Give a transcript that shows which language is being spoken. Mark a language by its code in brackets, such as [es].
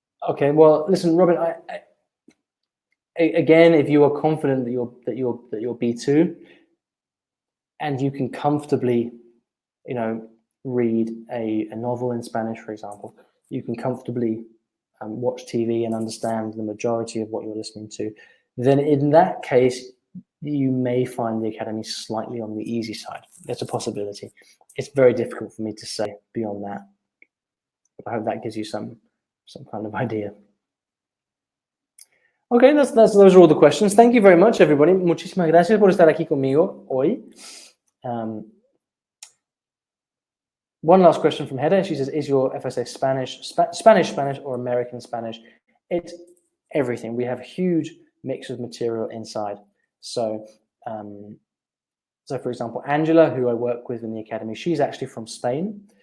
[en] Okay, well, listen, Robin. Again, if you are confident that you're B2, and you can comfortably, read a novel in Spanish, for example, you can comfortably watch TV and understand the majority of what you're listening to, then in that case, you may find the academy slightly on the easy side. That's a possibility. It's very difficult for me to say beyond that. But I hope that gives you some kind of idea. Okay, those are all the questions. Thank you very much, everybody. [es] Muchísimas gracias por estar aquí conmigo hoy. [en] One last question from Hedda. She says, is your FSA Spanish, or American Spanish? It's everything. We have a huge mix of material inside. So for example, Angela, who I work with in the academy, she's actually from Spain.